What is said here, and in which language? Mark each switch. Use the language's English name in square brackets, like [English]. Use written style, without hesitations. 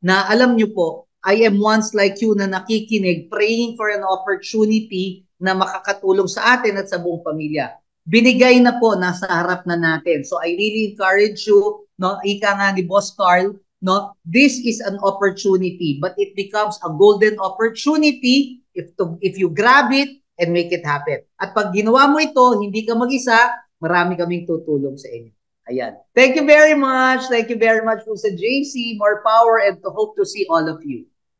[Filipino] Na alam nyo po, [English] I am once like you [Filipino] na nakikinig, [English] praying for an opportunity [Filipino] na makakatulong sa atin at sa buong pamilya. Binigay na po, nasa harap na natin. [English] So I really encourage you, no? [Filipino] Ika nga ni Boss Carl, no? [English] This is an opportunity, but it becomes a golden opportunity if you grab it and make it happen. [Filipino] At pag ginawa mo ito, hindi ka mag-isa, marami kaming tutulong sa inyo. [English] Ayan. Thank you very much. Thank you very much po sa JC. More power and to hope to see all of you.